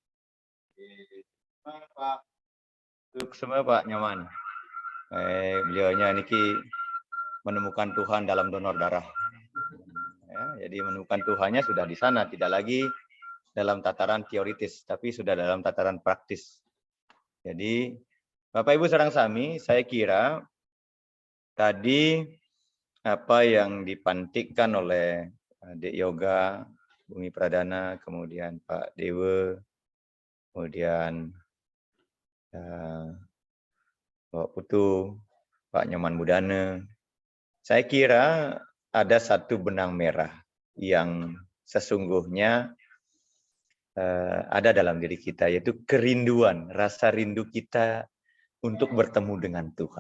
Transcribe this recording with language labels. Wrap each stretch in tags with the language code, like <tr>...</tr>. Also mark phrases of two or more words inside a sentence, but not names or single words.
<id>Pak. Semua Pak Nyoman. Beliaunya niki menemukan Tuhan dalam donor darah. Ya, jadi menemukan Tuhannya sudah di sana, tidak lagi dalam tataran teoritis, tapi sudah dalam tataran praktis. Jadi Bapak Ibu</id> <ban>sareng sami,</ban> <id>saya kira tadi apa yang dipantikkan oleh Dek Yoga, Bumi Pradana, kemudian Pak Dewa, kemudian Pak Putu, Pak Nyoman Mudana, saya kira ada satu benang merah yang sesungguhnya ada dalam diri kita, yaitu kerinduan, rasa rindu kita untuk bertemu dengan Tuhan.</id>